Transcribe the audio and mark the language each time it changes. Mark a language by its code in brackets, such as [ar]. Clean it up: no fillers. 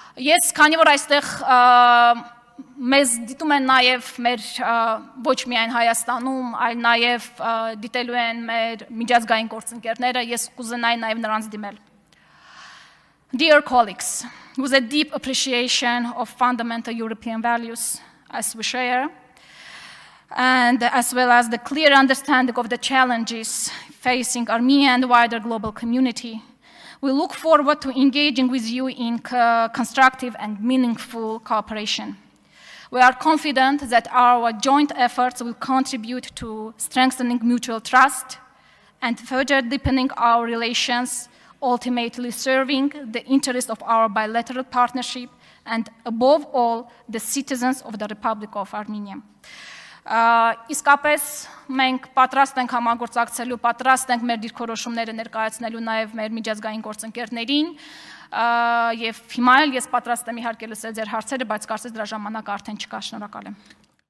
[hy] Ես քանի որ այստեղ մեզ դիտում են նաև մեր ոչ միայն Հայաստանում, այլ նաև դիտելու են մեր միջազգային գործընկերները, ես կուզենայի նաև նրանց դիմել։ [en] Dear colleagues, with a deep appreciation of fundamental European values as we share, and as well as the clear understanding of the challenges facing Armenia and the wider global community, We look forward to engaging with you in constructive and meaningful cooperation. We are confident that our joint efforts will contribute to strengthening mutual trust and further deepening our relations, ultimately serving the interests of our bilateral partnership and, above all, the citizens of the Republic of Armenia. [hy] Իսկապես մենք պատրաստ ենք համագործակցելու, պատրաստ ենք մեր դիրքորոշումները ներկայացնելու նաև մեր միջազգային գործընկերներին եւ հիմա էլ ես պատրաստ եմ իհարկե լսել ձեր հարցերը, բայց կարծես դրա ժամանակը արդեն չկա։ Շնորհակալ եմ։